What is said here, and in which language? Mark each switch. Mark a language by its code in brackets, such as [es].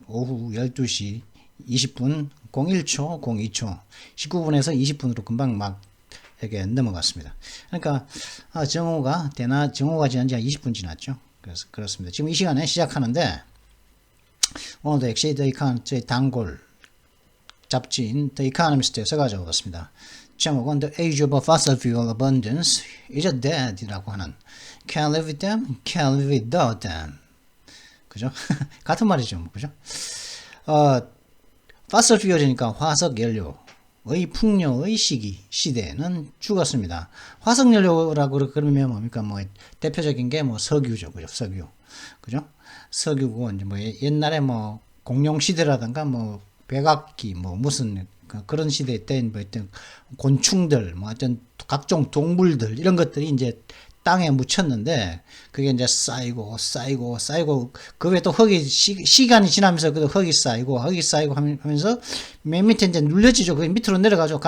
[ko] 오후 12시 20분 01초 02초 19분에서 20분으로 금방 막 이렇게 넘어갔습니다. 그러니까 정오가 지난 지 20분 지났죠. 그래서 그렇습니다. 지금 이 시간에 시작하는데 오늘도 역시 저희 단골 잡지인 The Economist에서 가져왔습니다. [en] 제목은 The Age of Fossil Fuel Abundance is Dead [ko] 이라고 하는 [en] Can't live with them, can't live without them. [ko] 그죠? 같은 말이죠. 그죠? Fossil Fuel이니까 화석 연료 의 풍요의 시대는 죽었습니다. 화석연료라고 그러면 뭡니까? 뭐 대표적인 게 뭐 석유죠, 그죠? 석유, 그죠? 석유고 이제 뭐 옛날에 뭐 공룡 시대라든가 뭐 백악기 뭐 무슨 그런 시대 때 뭐 어떤 곤충들 뭐 어떤 각종 동물들 이런 것들이 이제 땅에 묻혔는데 그게 이제 쌓이고 그 외에 또 흙이 시간이 지나면서 그 흙이 쌓이고 하면서 맨 밑에 이제 눌려지죠. 그 밑으로 내려가죠.